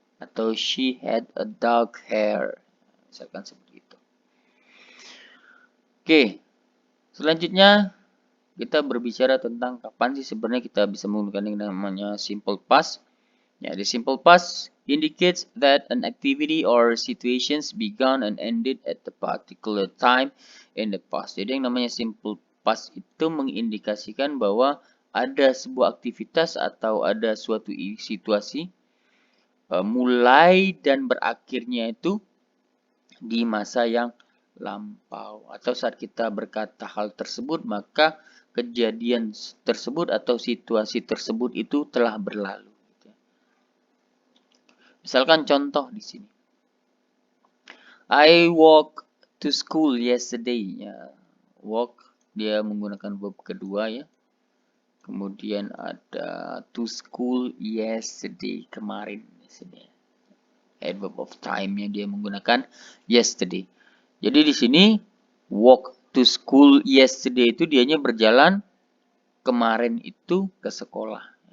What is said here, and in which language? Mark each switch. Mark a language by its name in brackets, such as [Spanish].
[Indonesian] Atau [English] she had a dark hair, [Indonesian] misalkan seperti itu. Oke, selanjutnya kita berbicara tentang kapan sih sebenarnya kita bisa menggunakan yang namanya simple past. Ya, [English] the simple past indicates that an activity or situations began and ended at a particular time in the past. [Indonesian] Jadi yang namanya simple past itu mengindikasikan bahwa ada sebuah aktivitas atau ada suatu situasi mulai dan berakhirnya itu di masa yang lampau. Atau saat kita berkata hal tersebut, maka kejadian tersebut atau situasi tersebut itu telah berlalu. Misalkan contoh di sini. [English] I walk to school yesterday. [Indonesian] Ya, walk dia menggunakan verb kedua ya. Kemudian ada [English] to school yesterday, [Indonesian] kemarin. Adverb of time-nya dia menggunakan yesterday. Jadi di sini [English] walk to school yesterday [Indonesian] itu dianya berjalan kemarin itu ke sekolah.